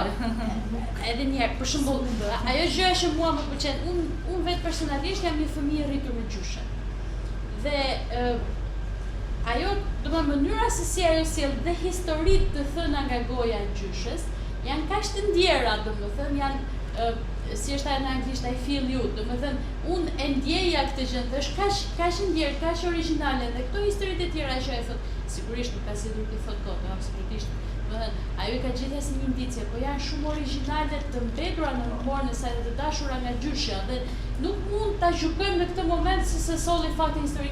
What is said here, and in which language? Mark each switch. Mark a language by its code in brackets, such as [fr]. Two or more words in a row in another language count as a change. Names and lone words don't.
[sq] Edhe një herë, për shembull, ajo gjë që mua më pëlqen, unë vetë personalisht jam një fëmijë rritur me gjyshe. Dhe ajo, domethënë mënyra se si ajo sjell dhe historitë të thëna nga goja e gjyshes, janë kaq të ndjera, domethënë janë si është ajo në anglisht, [en] I feel you, [sq] domethënë unë e ndjeja këtë gjë, është kaq ndjer, kaq origjinale dhe këto historitë e tjera që e thot, sigurisht nuk ka sidhur të thot kot, absolutisht. Domethënë ajo ka gjithë si një indicje, po janë shumë origjinale të mbetura në memorën e saj dhe të dashura nga gjyshja dhe nuk mund ta gjykojmë në këtë moment se solli fakte historik.